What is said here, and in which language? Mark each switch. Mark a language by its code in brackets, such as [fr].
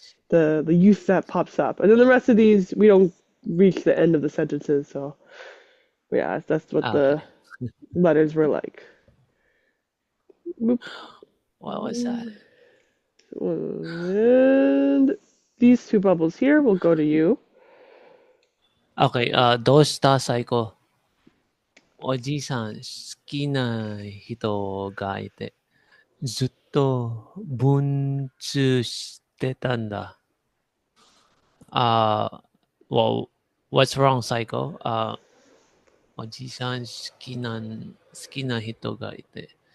[en] The youth that pops up. And then the rest of these, we don't reach the end of the sentences. So, yeah, that's what the letters were like. Boop. What was that? And these two bubbles here will go to you. [ja] Okay, どうした最高。おじいさん好きな人がいて、ずっと文通してたんだ。 [en] Well, what's wrong, Psycho? [ja] おじいさん好きな人がいて。